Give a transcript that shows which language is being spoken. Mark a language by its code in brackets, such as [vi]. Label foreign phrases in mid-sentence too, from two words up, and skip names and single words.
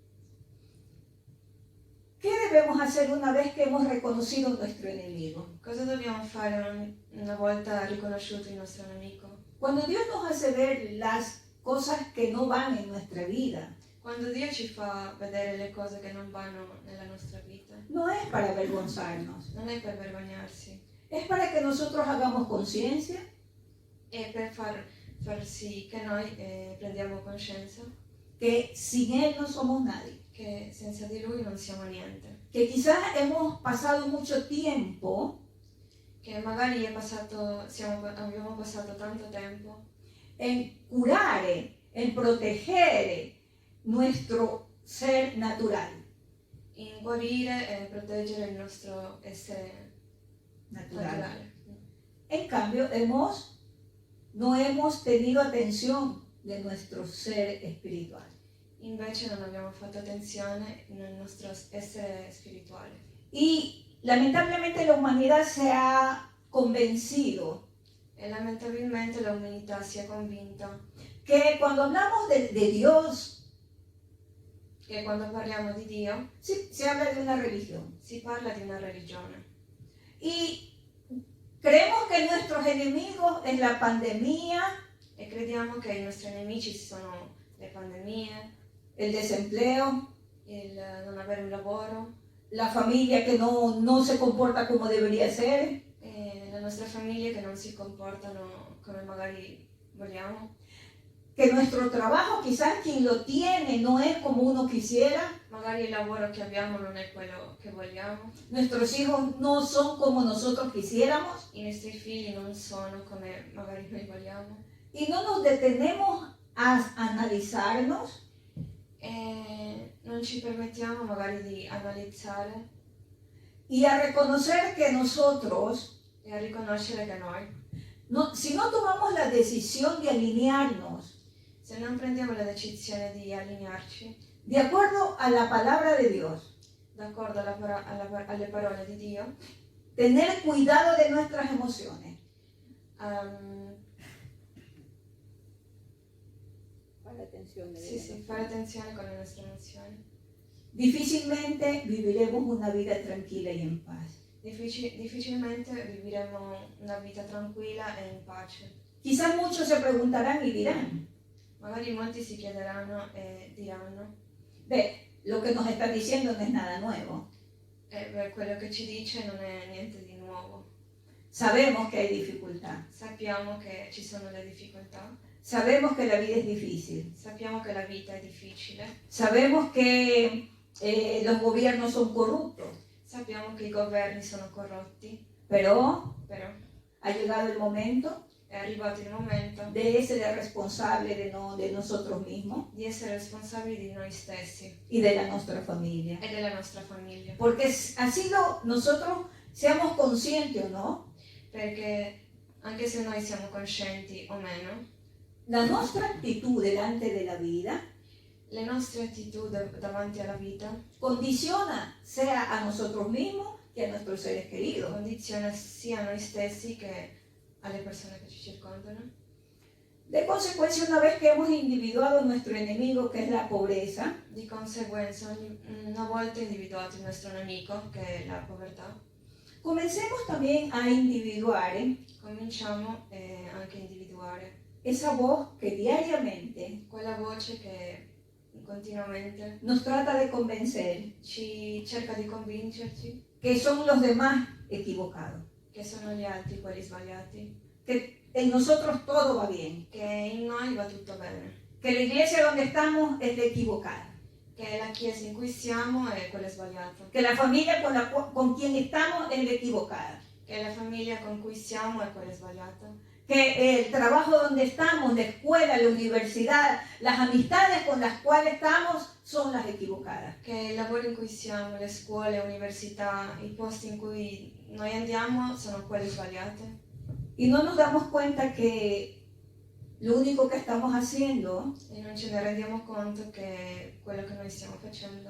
[es] ¿Qué debemos hacer una vez que hemos reconocido nuestro enemigo? [it] Cosa dobbiamo fare una volta riconosciuto il nostro nemico? [es] Cuando Dios nos hace ver las cosas que no van en nuestra vida, [it] Quando Dio ci fa vedere le cose che non vanno nella nostra vita, [es] no es para avergonzarnos, [it] non è per vergognarsi, [es] es para que nosotros hagamos conciencia [it] è per far sì che noi prendiamo coscienza [es] que sin Él no somos nadie. [it] che senza di Lui non siamo niente, [es] Que quizás hemos pasado mucho tiempo [it] che magari abbiamo passato tanto tempo [es] en curar, en proteger nuestro ser natural. [it] in guarire e proteggere il nostro essere naturale. [es] En cambio, no hemos tenido atención de nuestro ser espiritual. [it] Invece non abbiamo fatto attenzione nel nostro essere spirituale. [es] Y lamentablemente la humanidad se ha convencido [it] E lamentabilmente l'umanità si è convinta [es] que cuando hablamos de Dios, [it] che quando parliamo di Dio [es] se habla de una religión. [it] si parla di una religione. [es] Y creemos que nuestros enemigos es la pandemia, [it] E crediamo che i nostri nemici sono le pandemie, [es] el desempleo, [it] il non avere un lavoro, [es] la familia que no se comporta como debería ser, [it] e le nostre famiglie che non si comportano come magari vogliamo. [es] que nuestro trabajo quizás quien lo tiene no es como uno quisiera, [it] magari il lavoro che abbiamo non è quello che vogliamo, [es] nuestros hijos no son como nosotros quisiéramos [it] i nostri figli non sono come magari noi vogliamo [es] y no nos detenemos a analizarnos [it] e non ci permettiamo magari di analizzare [es] y a reconocer que nosotros, [it] e a riconoscere che noi, [es] si no tomamos la decisión de alinearnos [it] se non prendiamo la decisione di allinearci [es] de acuerdo a la palabra de Dios, [it] d'accordo alle parole di Dio, [es] tener cuidado de nuestras emociones, [it] fare attenzione con le nostre emozioni. [es] difícilmente viviremos una vida tranquila y en paz. [it] Difficilmente vivremo una vita tranquilla e in pace. [es] Quizás muchos se preguntarán y dirán, [it] Magari molti si chiederanno e diranno, [es] lo que nos está diciendo no es nada nuevo. [it] quello che ci dice non è niente di nuovo. [es] Sabemos que hay dificultad, [it] Sappiamo che ci sono le difficoltà, [es] sabemos que la vida es difícil, [it] sappiamo che la vita è difficile, [es] sabemos que los gobiernos son corruptos, [it] sappiamo che i governi sono corrotti, [es] pero [it] però [es] ha llegado el momento [it] è arrivato il momento [es] de ser responsable de nosotros mismos [it] di essere responsabili di noi stessi [es] y de la nuestra familia. [it] e della nostra famiglia. [es] Porque así nosotros seamos conscientes o no, [it] Perché anche se noi siamo coscienti o meno, [es] la nuestra actitud delante de la vida [it] le nostre attitudini davanti alla vita [es] condiciona sea a nosotros mismos que a nuestros seres queridos. [it] condiziona sia noi stessi che alle persone che ci circondano. [es] De consecuencia, una vez que hemos individuado nuestro enemigo, que es la pobreza, [it] Di conseguenza, una volta individuato il nostro nemico, che è la povertà, [es] comencemos también a individuar [it] cominciamo anche a individuare [es] esa voz que diariamente [it] quella voce che continuamente [es] nos trata de convencer [it] ci cerca di convincerci [es] que son los demás equivocados, [it] che sono gli altri quelli sbagliati, [es] que en nosotros todo va bien, [it] che in noi va tutto bene, [es] que la iglesia donde estamos es la equivocada, [it] che la chiesa in cui siamo è quella sbagliata, [es] que la familia con quien estamos es la equivocada, [it] che la famiglia con cui siamo è quella sbagliata, [es] que el trabajo donde estamos, la escuela, la universidad, las amistades con las cuales estamos son las equivocadas. [it] che il lavoro in cui siamo, le scuole, le università, i posti in cui noi andiamo sono quelli sbagliati. [es] Y no nos damos cuenta que lo único que estamos haciendo [it] E non ce ne rendiamo conto che quello che noi stiamo facendo